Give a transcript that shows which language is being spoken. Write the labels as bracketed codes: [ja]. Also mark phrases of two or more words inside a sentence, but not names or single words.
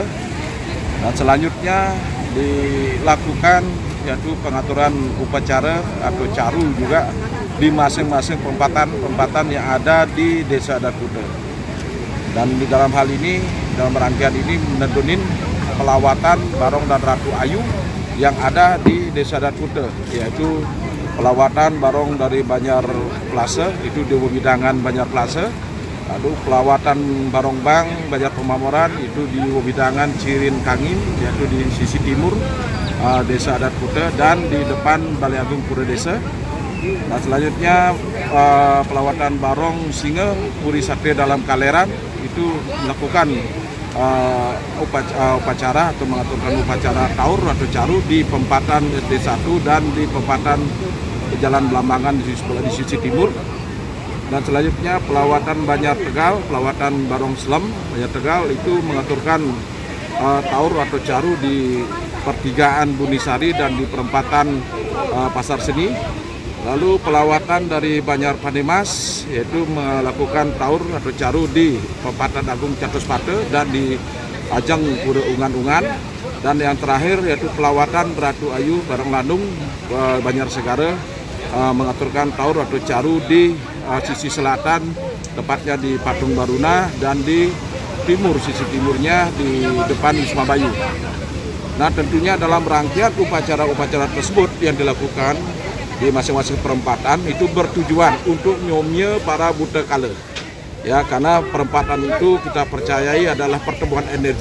[id] Dan selanjutnya dilakukan yaitu pengaturan upacara atau caru juga di masing-masing pempatan yang ada di Desa Adat Kute. Dan di dalam hal ini, dalam rangkaian ini menedunin pelawatan Barong dan Ratu Ayu yang ada di Desa Adat Kute, yaitu pelawatan Barong dari Banjar Plase, itu di Wewidangan Banjar Plase, lalu pelawatan Barong Bang Banjar Pemamoran itu di Wewidangan Cirin Kangin, yaitu di sisi timur Desa Adat Kute dan di depan Balai Agung Pura Desa. Nah, selanjutnya pelawatan Barong Singa Puri Sakti dalam Kaleran itu melakukan upacara atau mengaturkan upacara taur atau caru di Pempatan SD1 dan di Pempatan Jalan Belambangan di sisi timur. Dan selanjutnya pelawatan Banjar Tegal, pelawatan Barong Slem Banjar Tegal itu mengaturkan taur atau caru di pertigaan Bunisari dan di perempatan Pasar Seni. Lalu pelawatan dari Banjar Panemas yaitu melakukan taur atau caru di Pempatan Agung Catus Pate dan di Ajang Pura Ungan-Ungan. Dan yang terakhir yaitu pelawatan Ratu Ayu Barong Landung Banjar Segara mengaturkan taur atau caru di sisi selatan, tepatnya di Patung Baruna, dan di timur, sisi timurnya di depan Wisma Bayu. Nah, tentunya dalam rangkaian upacara-upacara tersebut yang dilakukan di masing-masing perempatan itu bertujuan untuk nyomnya para buta kala ya, karena perempatan itu kita percayai adalah pertemuan energi.